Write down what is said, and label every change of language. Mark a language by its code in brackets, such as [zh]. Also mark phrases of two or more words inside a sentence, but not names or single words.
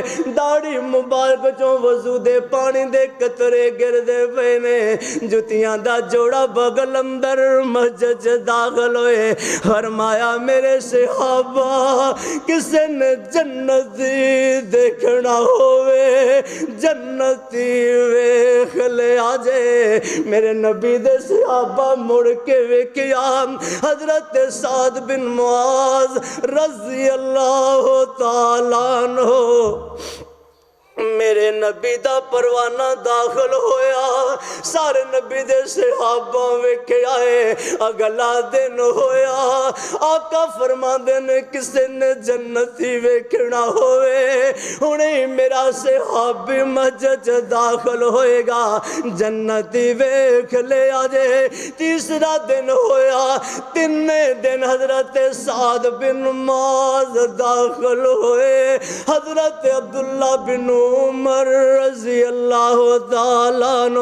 [pa] داڑھی مبارک چوں وضو دے پانی دے قطرے گردے پے نے جتیاں دا جوڑا بغل اندر مسجد داخل ہوئے فرمایا میرے صحابہ کسے نے جنتی دیکھنا ہوئے جنتی ویکھ لے آجے میرے نبی دے صحابہ مڑ کے ویکھیا حضرت سعد بن معاذ [ar] رضی اللہ تعالیٰ عنہ [pa] میرے نبی دا پروانہ داخل ہویا سارے نبی دے صحابہ ویکھے آئے اگلا دن ہویا آقا فرماندے نے کسے نے جنتی ویکھنا ہوئے انہیں میرا صحابی مسجد داخل ہوئے گا جنتی ویکھ لے آجے تیسرا دن ہویا تینے دن حضرت سعد بن معاذ داخل ہوئے حضرت عبداللہ بن عمر [ar] رضی اللہ تعالیٰ عنہ